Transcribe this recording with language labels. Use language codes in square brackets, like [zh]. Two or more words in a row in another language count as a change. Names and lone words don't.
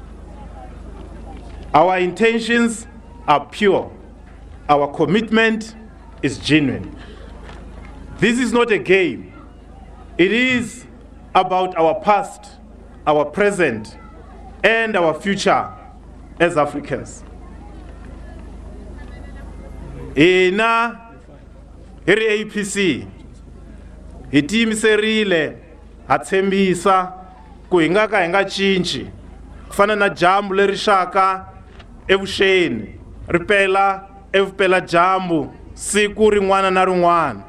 [en] Our intentions are pure. Our commitment is genuine. This is not a game. It is about our past, our present, and our future as Africans. [ts] Ina hiri APC hitimiserile hatsembisa ku hinga hinga cinci kufana na jambu leri shaka evuxeni ripela evupela jambu siku rin'wana na rin'wana.